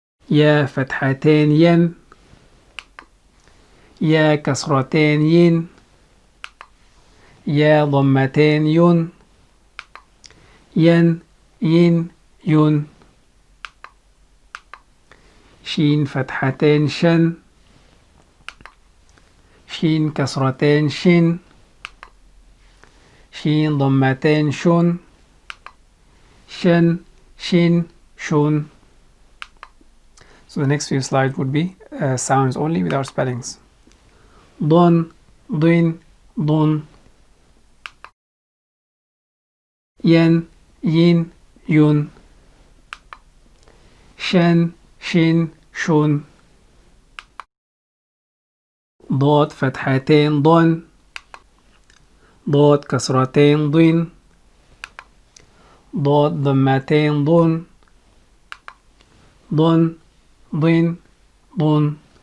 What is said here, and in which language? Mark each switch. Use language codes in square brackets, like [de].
[ar] يا فتحتين ين يا كسرتين ين يا ضمتين ين ين ين ين شين فتحتين شن شين كسرتين شن شين ضمتين شن شن شين شن. [en] So the next few slides would be sounds only without spellings. [ar] ضن ضين ضن ين ين ين شن شين شن ضاد فتحتين ضن ضاد كسرتين ضين ضاد ضمتين ضن ضن ضين ضن